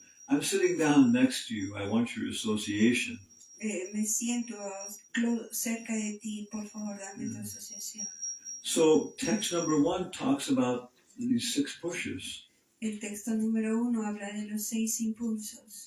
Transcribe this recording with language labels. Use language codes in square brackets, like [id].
[en] I'm sitting down next to you. I want your association. [es] Me siento cerca de ti, por favor, dame tu asociación. [en] So text number 1 talks about these 6 pushes. [es] El texto número 1 habla de los 6 impulsos.